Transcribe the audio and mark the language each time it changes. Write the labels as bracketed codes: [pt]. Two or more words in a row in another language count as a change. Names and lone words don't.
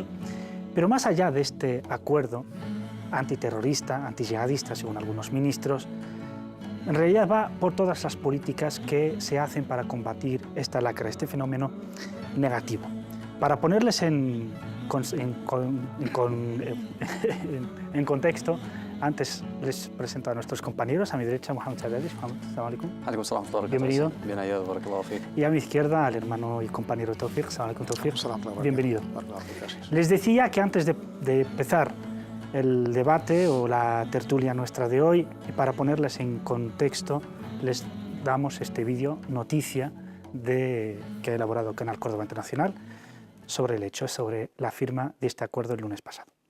[es] Pero más allá de este acuerdo antiterrorista, antiyihadista, según algunos ministros, en realidad va por todas las políticas que se hacen para combatir esta lacra, este fenómeno negativo. Para ponerles en contexto, antes les presento a nuestros compañeros. A mi derecha, Mohamed Said. [ar] السلام عليكم. [es] Bienvenido. Bien hallado, [ar] بارك الله فيك. [es] Y a mi izquierda, al hermano y compañero Tawfiq. [ar] السلام عليكم, Tawfiq. [es] Bienvenido. Les decía que antes de empezar el debate o la tertulia nuestra de hoy, y para ponerles en contexto, les damos este vídeo noticia que ha elaborado Canal Córdoba Internacional sobre el hecho, sobre la firma de este acuerdo el lunes pasado.